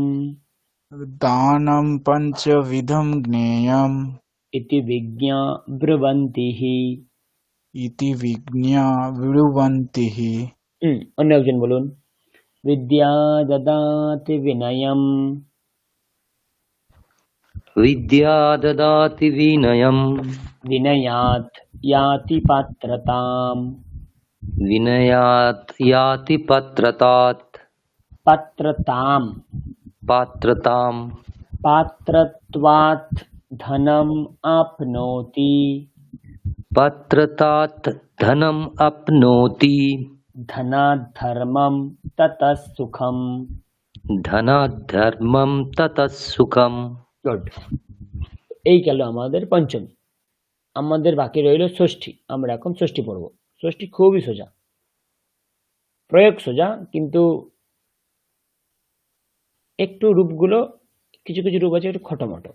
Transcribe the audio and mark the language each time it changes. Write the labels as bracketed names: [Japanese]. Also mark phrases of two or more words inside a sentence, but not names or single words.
[Sanskrit] দানম পঞ্চবিধম জ্ঞেয়ম ইতি বিজ্ঞা ব্রবন্তিঃ। ইতি বিজ্ঞা ব্রুবন্তিঃ। [Bangla] অন্য একজন বলুন। [Sanskrit] বিদ্যা দদাতি বিনয়ম, विद्या ददाति विनयम् विनयात् याति पात्रताम्, विनयात् याति पात्रताम् पात्रत्वात् धनम् आप्नोति, पात्रतात् धनम् आप्नोति धनात् धर्मं ततः सुखम्। धनात् धर्मं ततः सुखम्। [Bangla] গুড। এই গেল আমাদের পঞ্চমী। আমাদের বাকি রইল ষষ্ঠী। আমরা এখন ষষ্ঠী পড়ব। ষষ্ঠী খুবই সোজা, প্রয়োগ সোজা, কিন্তু একটু রূপগুলো, কিছু কিছু রূপ আছে একটু খটোমটো।